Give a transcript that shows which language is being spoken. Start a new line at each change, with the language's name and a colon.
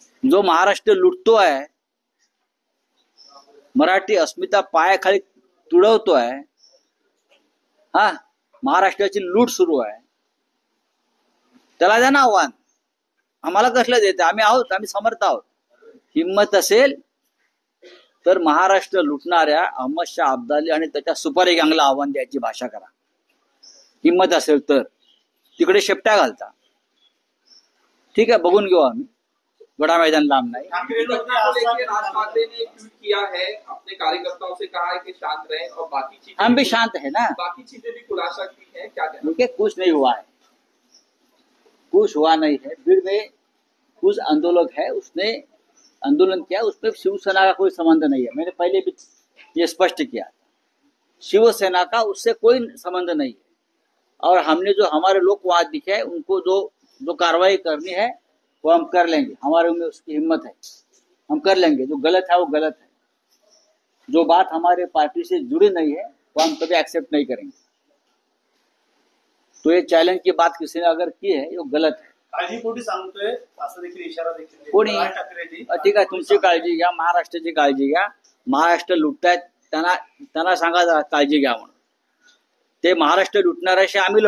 Marathi: जो महाराष्ट्र लुटतोय, मराठी अस्मिता पायाखाली तुडवतोय, हा महाराष्ट्राची लूट सुरू आहे, त्याला द्या ना आव्हान. आम्हाला कसलं देत? आम्ही आहोत, आम्ही समर्थ आहोत. हिंमत असेल तर महाराष्ट्र लुटणाऱ्या अहमद शाह अब्दाली आणि त्याच्या सुपारी गँगला आव्हान द्यायची भाषा करा. हिंमत असेल तर तिकडे शेपट्या घालता. ठीक आहे, बघून घेऊ आम्ही. बड़ा मैदान लांब नहीं.
Hindi: राज ठाकरे ने ट्वीट किया है, अपने कार्यकर्ताओं से कहा है कि शांत रहें और बाकी चीजें, हम भी शांत है ना, बाकी चीजें भी खुलासा की है. क्या कहना? देखिए कुछ नहीं हुआ है, कुछ हुआ नहीं है. भीड़ में कुछ आंदोलक है, उसने आंदोलन किया, उसमें शिवसेना का कोई संबंध नहीं है. मैंने पहले भी ये स्पष्ट किया, शिवसेना का उससे कोई संबंध नहीं है. और हमने जो हमारे लोग वहां दिखे हैं, उनको जो कार्रवाई करनी है वो हम कर लेंगे. हमारे में उसकी हिम्मत है, हम कर लेंगे. जो गलत है वो गलत है. जो बात हमारे पार्टी से जुड़ी नहीं है वो हम कभी एक्सेप्ट नहीं करेंगे. तो ये चैलेंज की बात किसी ने अगर की है वो गलत है.
Marathi: काळजीपोटी सांगतोय असं देखील इशारा देखील कोणी? राज ठाकरेंनी. ठीक आहे, तुमची काळजी घ्या, महाराष्ट्राची काळजी घ्या. महाराष्ट्र लुटतायत, त्यांना सांगा काळजी घ्या म्हणून. ते महाराष्ट्र लुटणाऱ्याशी आम्ही